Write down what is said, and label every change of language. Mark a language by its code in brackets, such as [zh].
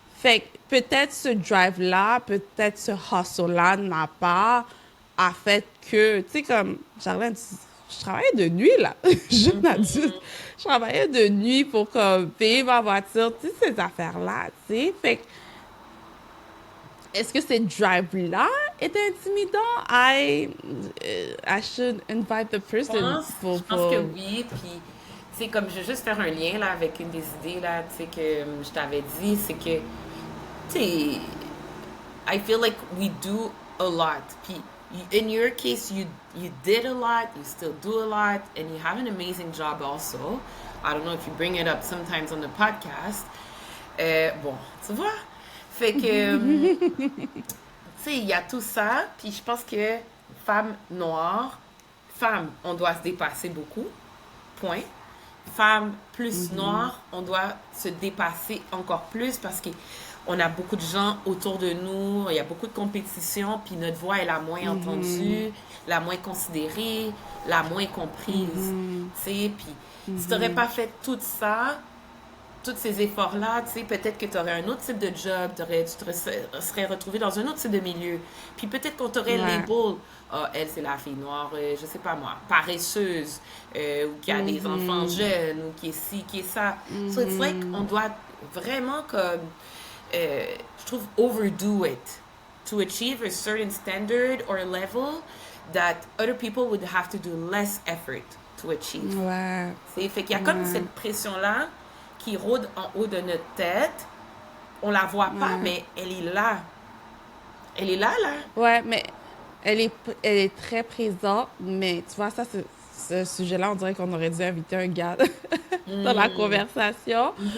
[fr] Fait que peut-être ce drive-là, peut-être ce hustle-là de ma part a fait que, tu sais, comme, Charlène, je travaillais de nuit, là, jeune adulte. Je travaillais de nuit pour comme, payer ma voiture, tu sais, ces affaires-là, tu sais. Fait que, est-ce que ce drive-là était intimidant? [en] I should invite the person [fr] Je pense que oui, puis c'est comme je vais juste faire un lien là avec une des idées là, tu sais que je t'avais dit, c'est que tu sais, [en] I feel like we do a lot. [fr] Puis [en] in your case, you did a lot, you still do a lot, and you have an amazing job also. I don't know if you bring it up sometimes on the podcast. [fr] Bon, tu vois, fait que tu sais, il y a tout ça, puis je pense que femme noire, femme, on doit se dépasser beaucoup. Point. Femme plus noire, on doit se dépasser encore plus parce que on a beaucoup de gens autour de nous, il y a beaucoup de compétition, puis notre voix est la moins entendue, la moins considérée, la moins comprise. Tu sais, puis si tu n'aurais pas fait tout ça, tous ces efforts-là, tu sais, peut-être que tu aurais un autre type de job, tu te serais retrouvé dans un autre type de milieu. Puis peut-être qu'on t'aurait Ouais. label, ah, elle, c'est la fille noire, je sais pas moi, paresseuse, ou qui a des enfants jeunes, ou qui est ci, qui est ça. [en] So it's like, [fr] on doit vraiment comme, je trouve, [en] overdo it to achieve a certain standard or level that other people would have to do less effort to achieve. [fr] Ouais. C'est fait qu'il y a comme Ouais. cette pression-là qui rôde en haut de notre tête. On la voit pas, Ouais. mais elle est là. Elle est là, là. Ouais, mais elle est très présente, mais tu vois, ça, ce sujet-là, on dirait qu'on aurait dû inviter un gars dans la conversation.